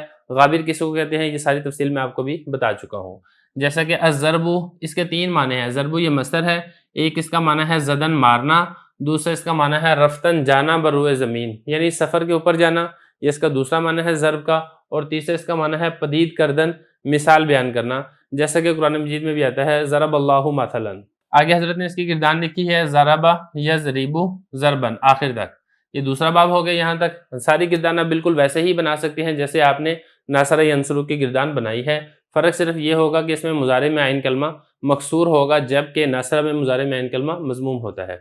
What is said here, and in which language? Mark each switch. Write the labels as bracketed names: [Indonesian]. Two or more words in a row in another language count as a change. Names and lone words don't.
[Urdu] غابر کس کو کہتے ہیں یہ ساری تفصیل میں آپ کو بھی بتا چکا ہوں۔ جیسا کہ الضرب، اس کے 3 معنی ہیں۔ ضرب یہ مصدر ہے، ایک اس کا معنی ہے زدن مارنا، دوسرا اس کا معنی ہے رفتن جانا بروئے زمین یعنی سفر کے اوپر جانا، یہ اس کا دوسرا معنی ہے ضرب کا، اور تیسرا اس کا معنی ہے [Persian] پدید کردن، [Urdu] مثال بیان کرنا، جیسا کہ قرآن مجید میں بھی آتا ہے [Arabic] ضرب اللہ مثلا۔ [Urdu] آگے حضرت نے اس کی گردان لکھی ہے [Arabic] ضرب یضرب ضربا [Urdu] آخر تک۔ یہ دوسرا باب ہو گیا، یہاں تک ساری گردان آپ بالکل ویسے ہی بنا سکتے ہیں جیسے آپ نے [Arabic] ناصر ینصر [Urdu] کی گردان بنائی ہے، فرق صرف یہ ہوگا کہ اس میں مضارع میں عین کلمہ مکسور ہوگا جبکہ ناصرہ میں مضارع میں عین کلمہ مضموم ہوتا ہے۔